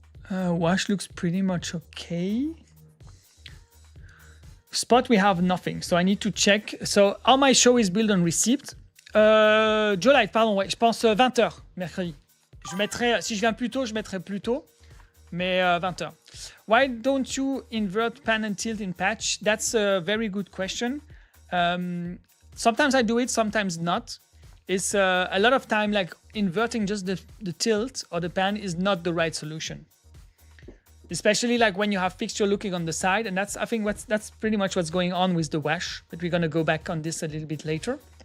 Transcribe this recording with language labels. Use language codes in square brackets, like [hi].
[en] Wash looks pretty much okay. Spot, we have nothing, so I need to check. So all my show is built on receipt. [fr] Jolite, pardon, ouais, je pense 20h mercredi. Je mettrai, si je viens plus tôt, je mettrai plus tôt, mais 20h. [en] Why don't you invert pan and tilt in patch? That's a very good question. Sometimes I do it, sometimes not. It's a lot of time like inverting just the tilt or the pan is not the right solution. Especially like when you have fixture looking on the side, and that's, I think that's pretty much what's going on with the wash, but we're gonna go back on this a little bit later.